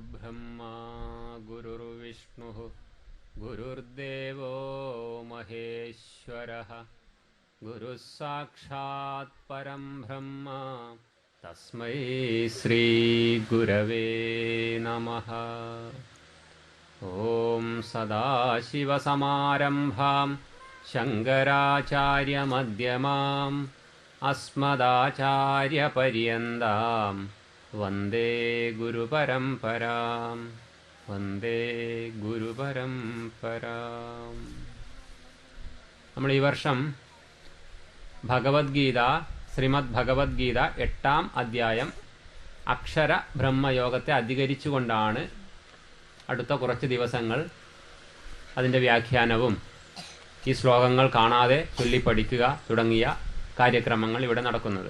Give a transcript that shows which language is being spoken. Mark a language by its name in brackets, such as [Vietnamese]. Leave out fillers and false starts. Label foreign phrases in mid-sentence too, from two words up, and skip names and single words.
[Sanskrit] गुरुर्ब्रह्मा गुरुर्विष्णुः गुरुर्देवो महेश्वरः गुरुः साक्षात् परं ब्रह्म तस्मै श्री गुरवे नमः। ॐ सदाशिवसमारम्भां शङ्कराचार्यमध्यमाम् अस्मदाचार्यपर्यन्तां वन्दे गुरुपरम्परां വന്ദേ ഗുരുപരംപരാം. [Malayalam] നമ്മൾ ഈ വർഷം ഭഗവത്ഗീത ശ്രീമദ് ഭഗവത്ഗീത 8-ാം അധ്യായം അക്ഷര ബ്രഹ്മയോഗത്തെ അധികരിച്ചുകൊണ്ടാണ് അടുത്ത കുറച്ച് ദിവസങ്ങൾ അതിൻ്റെ വ്യാഖ്യാനവും ഈ ശ്ലോകങ്ങൾ കാണാതെ ചൊല്ലിപ്പഠിക്കുക തുടങ്ങിയ കാര്യക്രമങ്ങൾ ഇവിടെ നടക്കുന്നത്.